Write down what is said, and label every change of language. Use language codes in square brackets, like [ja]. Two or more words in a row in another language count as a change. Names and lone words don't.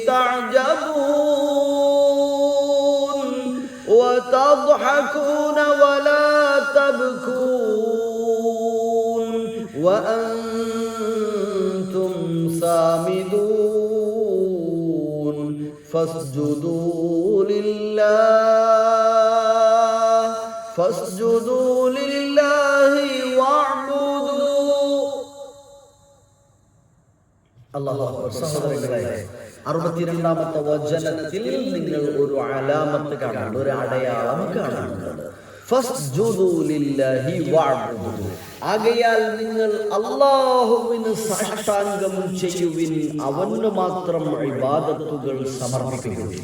[ar] تعجبون وتضحكون ولا تبكون وأنتم سامدون فاسجدوا لله واعبدوا الله أكبر. [ml] സഹോദരങ്ങളെ, 62ാമത്തെ വചനത്തിൽ നിങ്ങൾ ഒരു അലാമത്ത് കാണുന്നുണ്ട്, ഒരു അടയാളം കാണുന്നുണ്ട്. [ar] فاسجدوا لله واعبدوا. [ml] ആകയാൽ നിങ്ങൾ അല്ലാഹുവിന് സാഷ്ടാംഗം ചെയ്യുവിൻ, അവന് മാത്രം ഇബാദത്തുകൾ സമർപ്പിക്കുവിൻ.